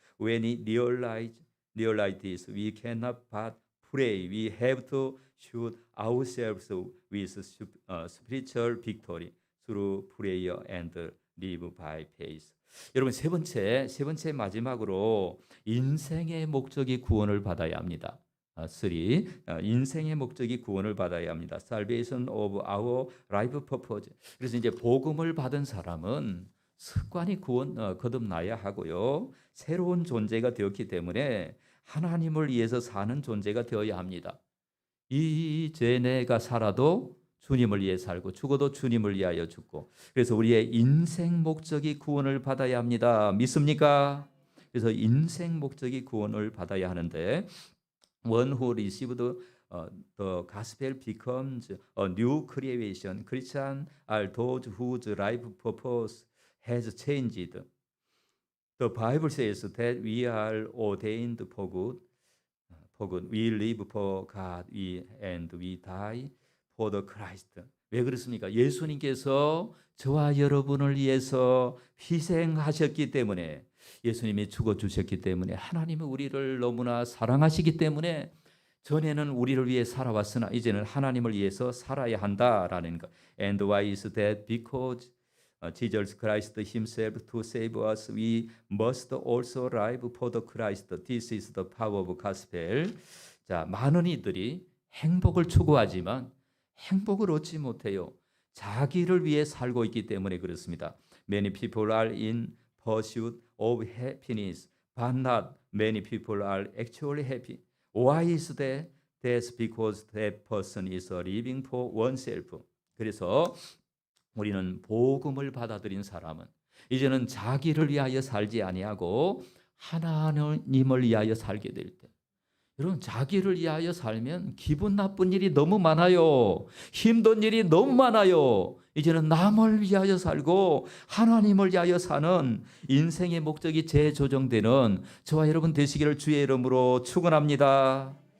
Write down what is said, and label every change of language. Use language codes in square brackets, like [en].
[en] When we realize this, we cannot but pray. We have to shoot ourselves with spiritual victory through prayer and live by faith. [ko] 여러분 세 번째 마지막으로 인생의 목적이 구원을 받아야 합니다. 3. 인생의 목적이 구원을 받아야 합니다. [en] Salvation of our life purpose. [ko] 그래서 이제 복음을 받은 사람은 습관이 거듭나야 하고요. 새로운 존재가 되었기 때문에 하나님을 위해서 사는 존재가 되어야 합니다. 이제 내가 살아도 주님을 위해 살고 죽어도 주님을 위하여 죽고, 그래서 우리의 인생 목적이 구원을 받아야 합니다. 믿습니까? 그래서 인생 목적이 구원을 받아야 하는데, [en] One who received the gospel becomes a new creation. Christians are those whose life purpose has changed. The Bible says that we are ordained for good. We live for God and we die for the Christ. [ko] 왜 그렇습니까? 예수님께서 저와 여러분을 위해서 희생하셨기 때문에, 예수님이 죽어주셨기 때문에, 하나님은 우리를 너무나 사랑하시기 때문에 전에는 우리를 위해 살아왔으나 이제는 하나님을 위해서 살아야 한다라는 것. [en] And why is that? Because Jesus Christ himself to save us, we must also live for the Christ. This is the power of gospel. [ko] 자, 많은 이들이 행복을 추구하지만 행복을 얻지 못해요. 자기를 위해 살고 있기 때문에 그렇습니다. [en] Many people are in pursuit of happiness, but not many people are actually happy. Why is that? That's because that person is living for oneself. [ko] 그래서 우리는 복음을 받아들인 사람은 이제는 자기를 위하여 살지 아니하고 하나님을 위하여 살게 될 때, 여러분 자기를 위하여 살면 기분 나쁜 일이 너무 많아요. 힘든 일이 너무 많아요. 이제는 남을 위하여 살고 하나님을 위하여 사는 인생의 목적이 재조정되는 저와 여러분 되시기를 주의 이름으로 축원합니다.